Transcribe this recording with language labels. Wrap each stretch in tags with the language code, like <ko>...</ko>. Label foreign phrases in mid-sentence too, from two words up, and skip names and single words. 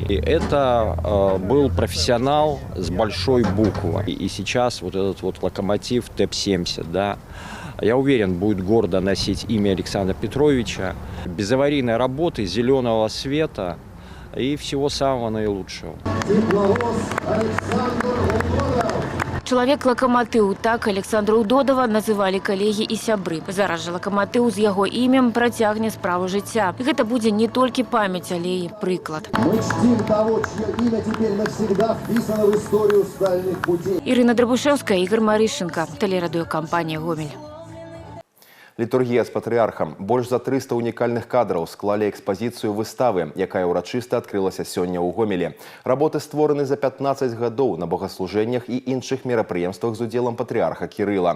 <ru>И это был профессионал с большой буквы. И сейчас вот этот вот локомотив ТЭП-70, да, я уверен, будет гордо носить имя Александра Петровича. Безаварийной работы, зеленого света и всего самого наилучшего.</ru> <be>Чалавек-лакаматыў, так Александра Удодова называлі калегі і сябры. Зараз жа лакаматыў з яго імем працягне справу жыцця. Гэта будзе не толькі памяць, але і прыклад.</be> <ru>Мы чтим того, чье имя теперь навсегда вписано в историю стальных путей.</ru> <be>Ірына Драбушевская, Ігор Марышенко, тэлерадыёкампанія «Гомель». Літургія з патрыархам. Больш за 300 унікальных кадраў склалі экспазіцыю выставы, якая ўрачыста адкрылася сёння ў Гомелі. Работы створаны за 15 гадоў на богаслужэннях і іншых мерапрыемствах з удзелам патрыарха Кірыла.</be>